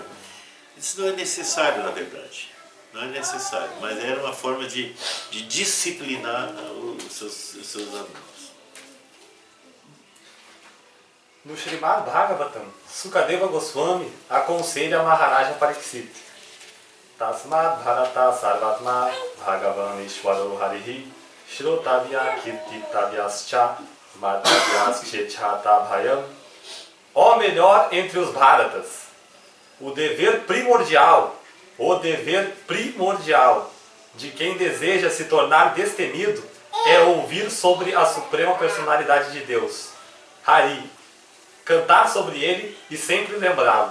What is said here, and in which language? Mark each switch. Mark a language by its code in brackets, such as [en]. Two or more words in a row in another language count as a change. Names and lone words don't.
[pt] Isso não é necessário, na verdade. Não é necessário, mas era uma forma de disciplinar os seus alunos. No Srimad Bhagavatam, Sukadeva Goswami aconselha a Maharaja Pariksit. [sa] Tasmad Bharata Sarvatma Bhagavan Ishwaro Harihi Shrotavya Kirtitavyascha Madhavyascha Bhayam. [pt] Ó melhor entre os Bharatas, o dever primordial de quem deseja se tornar destemido é ouvir sobre a Suprema Personalidade de Deus, Hari, cantar sobre ele e sempre lembrá-lo.